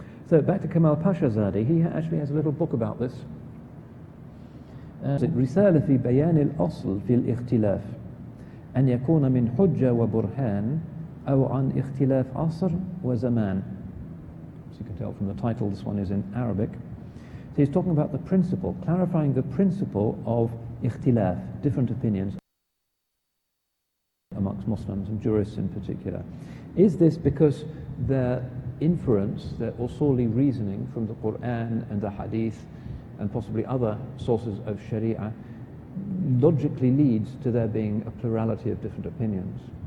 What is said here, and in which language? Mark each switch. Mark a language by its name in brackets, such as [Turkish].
[English] So back to Kemal Pashazadeh, he actually has a little book about this. [Arabic] رسالة في بيان الأصل في الاختلاف أن يكون من حجة وبرهان أو عن اختلاف عصر وزمان. [English] As you can tell from the title, this one is in Arabic. So he's talking about the principle, clarifying the principle of ikhtilaf, different opinions amongst Muslims and jurists in particular. Is this because their inference, their usuli reasoning from the Quran and the Hadith and possibly other sources of Sharia logically leads to there being a plurality of different opinions?